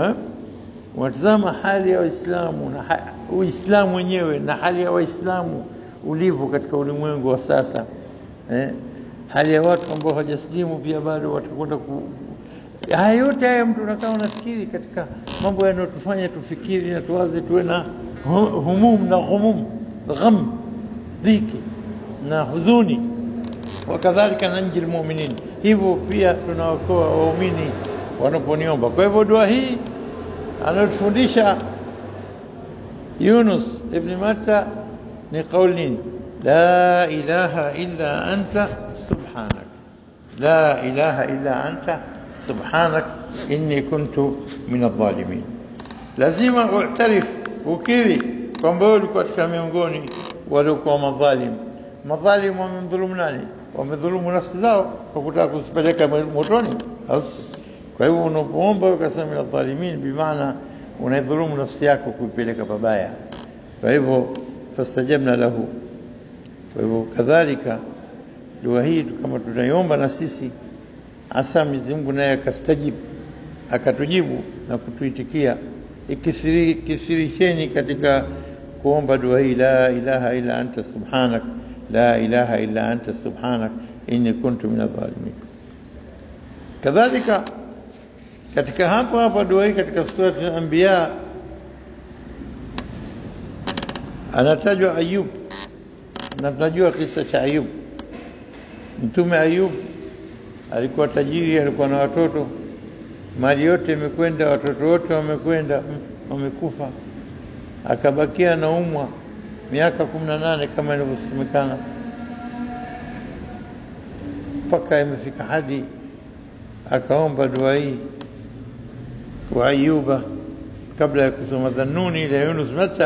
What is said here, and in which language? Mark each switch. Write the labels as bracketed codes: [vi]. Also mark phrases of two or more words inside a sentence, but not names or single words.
[sw] Unatazama hali ya Waislamu na Uislamu wenyewe na hali ya Waislamu ulivyo katika ulimwengu wa sasa, hali ya watu ambao hawajaslimu pia bado watakwenda haya yote haya, mtu anakaa unafikiri katika mambo yanayotufanya tufikiri na tuwaze, tuwe na humum na gham, dhiki na huzuni. [ar] وكذلك ننجي المؤمنين, [sw] hivyo pia tunaokoa waumini wanaponiomba. Kwa hivyo dua hii anatufundisha Yunus ibn Matta ni kauli, [ar] لا إله إلا أنت سبحانك لا إله إلا أنت سبحانك إني كنت من الظالمين. [sw] Lazima ukiri kwamba wewe ulikuwa katika miongoni waliokuwa madhalim. Madhalim wamemdhulumu nani? Wamedhulumu nafsi zao kwa kutaka kuzipeleka motoni. Kwa hivyo unapoomba ukasema [ar] من الظالمين, [sw] bimaana unaidhulumu nafsi yako kuipeleka pabaya. Kwa hivyo [ar] فاستجبنا له. [sw] Kwa hivyo kadhalika dua hii kama tunaiomba na sisi, asa Mwenyezi Mungu naye akatujibu na kutuitikia. Ikisirisheni katika kuomba dua hii, [ar] لا إله إلا أنت سبحانك لا إله إلا أنت سبحانك إني كنت من الظالمين. [sw] Kadhalika katika hapa dua hii katika sura al-Anbiya anatajwa Ayub, na tunajua kisa cha Ayub. Mtume Ayub alikuwa tajiri, alikuwa na watoto, mali yote imekwenda, watoto wote wamekwenda, wamekufa, akabakia na umwa miaka 18 kama inavyosemekana, mpaka imefika hadi akaomba dua hii wa Ayuba kabla ya kusoma Dhannuni ila Yunus Matta.